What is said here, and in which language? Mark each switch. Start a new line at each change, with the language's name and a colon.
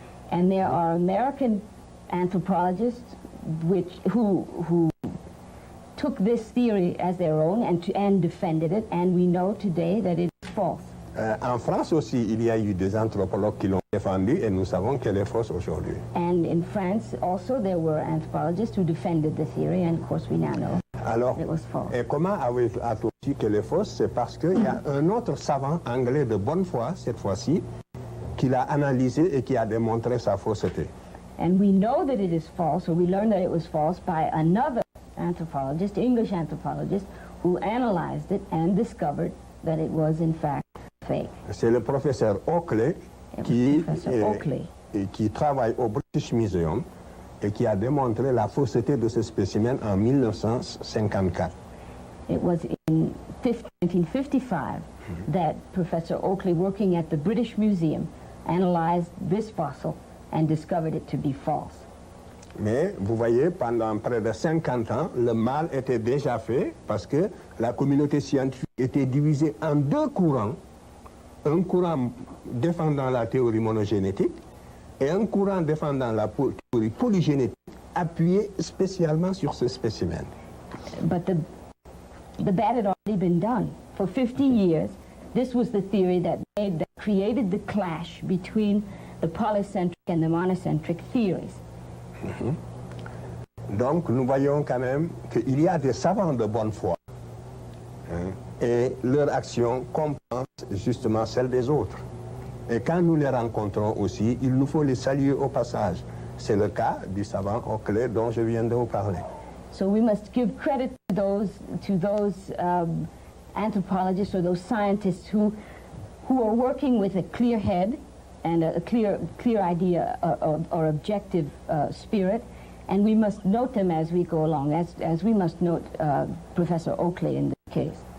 English: And there are American anthropologists who took this theory as their own and defended it, and we know today that it is false.
French: En France aussi, il y a eu des anthropologues qui l'ont défendu et nous savons qu'elle est fausse aujourd'hui.
English: And in France also there were anthropologists who defended the theory, and of course we now know
French: alors,
English: it was false.
French: Et comment a-t-on su qu'elle est fausse? C'est parce qu'il y a un autre savant anglais de bonne foi, cette fois-ci, qui l'a analysé et qui a démontré sa fausseté.
English: And we know that it is false, or we learned that it was false, by another anthropologist, English anthropologist, who analyzed it and discovered that it was in fact fake.
French: C'est le professeur Oakley qui travaille au British Museum et qui a démontré la fausseté de ce spécimen en 1954.
English: It was in 1955 that Professor Oakley, working at the British Museum, analyzed this fossil and discovered it to be false.
French: Mais vous voyez, pendant près de 50 ans, le mal était déjà fait parce que la communauté scientifique était divisée en deux courants. Un courant défendant la théorie monogénétique et un courant défendant la théorie polygénétique, appuyé spécialement sur ce spécimen.
English: But the bad had already been done. For 50 years, this was the theory that created the clash between the polycentric and the monocentric theories.
French: Donc, nous voyons quand même qu'il y a des savants de bonne foi et leur action compense justement celle des autres. Et quand nous les rencontrons aussi, il nous faut les saluer au passage. C'est le cas du savant Oakley dont je viens de vous parler.
English: So we must give credit to those anthropologists or those scientists who are working with a clear head and a clear idea or objective spirit, and we must note them as we go along, as we must note Professor Oakley in this case.